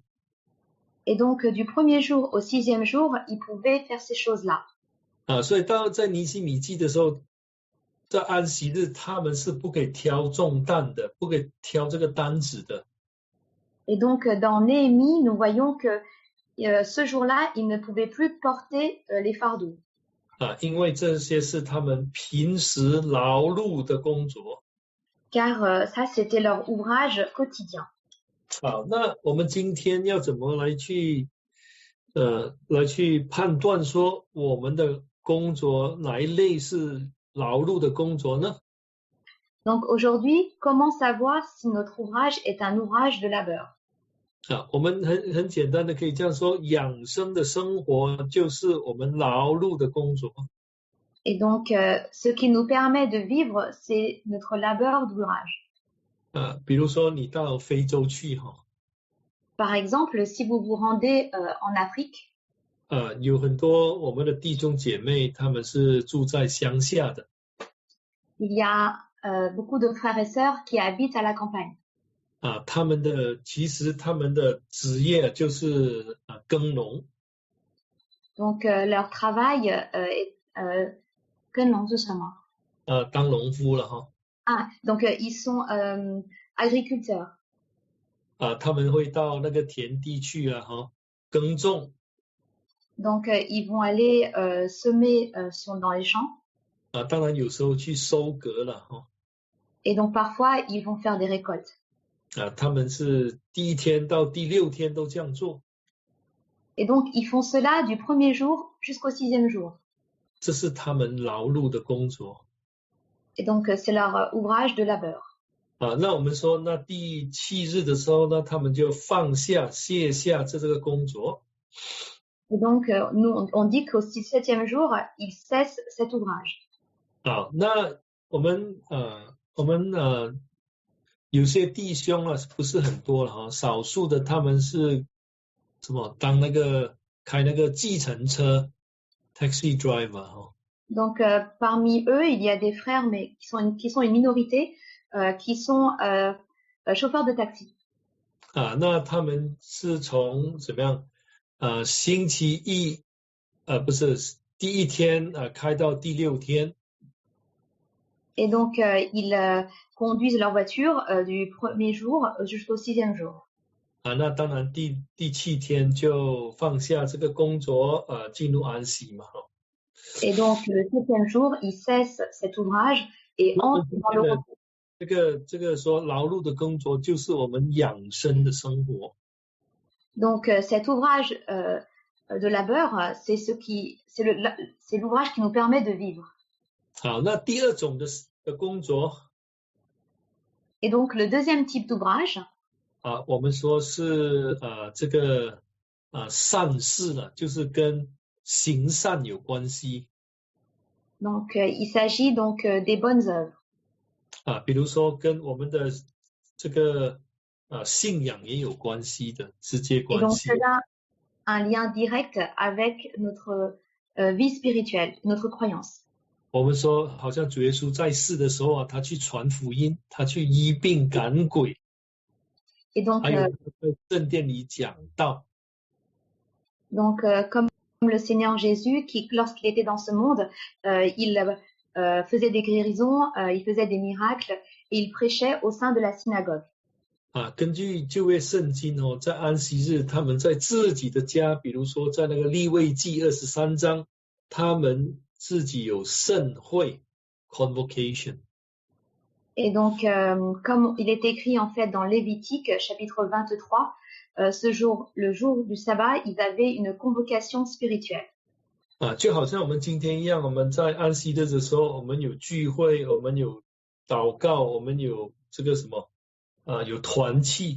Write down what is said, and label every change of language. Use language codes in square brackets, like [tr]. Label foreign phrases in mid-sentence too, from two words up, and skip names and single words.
[fr] Et donc, du premier jour au 6e jour, ils pouvaient faire ces choses-là. [zh] 所以在尼希米记的时候，在安息日，他们是不可以挑重担的，不可以挑这个单子的。 [fr] Et donc, dans Néhémie, nous voyons que ce jour-là, ils ne pouvaient plus porter les fardeaux. [zh] 因为这些是他们平时劳碌的工作。 [fr] Car ça, c'était leur ouvrage quotidien. [zh] 好，那我们今天要怎么来去判断说我们的工作哪一类是劳碌的工作呢？ [fr] Donc aujourd'hui, comment savoir si notre ouvrage est un ouvrage de labeur? [zh] 我们很简单的可以这样说，养生的生活就是我们劳碌的工作。 [fr] Et donc, ce qui nous permet de vivre, c'est notre labeur d'ouvrage. [zh] 比如说你到非洲去 [fr] Par exemple, si vous vous rendez en Afrique, [zh] 有很多我们的弟兄姐妹，他们是住在乡下的。 [fr] il y a beaucoup de frères et sœurs qui habitent à la campagne. [zh] 其实他们的职业就是耕农。 [fr] Donc, leur travail est [zh] 耕农是什么？当农夫了 [fr] donc ils sont agriculteurs. [zh] 他们会到那个田地去耕种。 [fr] Donc, ils vont aller semer dans les champs. [zh] 当然有时候去收割了 [fr] Et donc, parfois, ils vont faire des récoltes. [zh] 他们是第1天到第6天都这样做。 [fr] Et donc, ils font cela du premier jour jusqu'au 6e jour. [zh] 这是他们劳碌的工作。 [fr] Et donc, c'est leur ouvrage de labeur. [zh] 那我们说，那第7日的时候呢，他们就放下、卸下这个工作。 [fr] Et donc, nous, on dit qu'au 7e jour, ils cessent cet ouvrage. [zh] 那我们有些弟兄不是很多了少数的他们是什么当开那个计程车 [en] taxi driver [fr] Donc, parmi eux, il y a des frères, mais qui sont une minorité, qui sont chauffeurs de taxi. [zh] 那他们是从怎么样星期一不是第1天开到第6天。 [fr] Et donc, ils conduisent leur voiture du premier jour jusqu'au 6e jour. [zh] 那当然第7天就放下这个工作进入安息嘛。 [fr] Et donc, le 7e jour, ils cessent cet ouvrage et entrent dans le repos. [zh] 这个说劳碌的工作就是我们养生的生活。 [fr] Donc, cet ouvrage de labeur, c'est l'ouvrage qui nous permet de vivre. [zh] 好，那第2种的工作。 [fr] Et donc, le deuxième type d'ouvrage. [zh] 我们说是这个善事了，就是跟行善有关系。 [fr] Donc, il s'agit donc des bonnes œuvres. [zh] 比如说跟我们的这个信仰也有关系的，直接关系。 [fr] Et donc, cela a un lien direct avec notre vie spirituelle, notre croyance. [zh] 我们说，好像主耶稣在世的时候他去传福音，他去医病赶鬼。 [fr] Et donc, [zh] 还有在圣殿里讲道。 [fr] Donc, comme le Seigneur Jésus, qui, lorsqu'il était dans ce monde, il faisait des guérisons, il faisait des miracles et il prêchait au sein de la synagogue. [zh] 根据旧约圣经在安息日，他们在自己的家，比如说在那个利未记23章，他们自己有盛会 convocation. [fr] Et donc, comme il est écrit en fait dans Lévitique, chapitre 23, ce jour, le jour du sabbat, ils avaient une convocation spirituelle. [zh] 就好像我们今天一样，我们在安息日的时候，我们有聚会，我们有祷告，我们有这个什么有团契。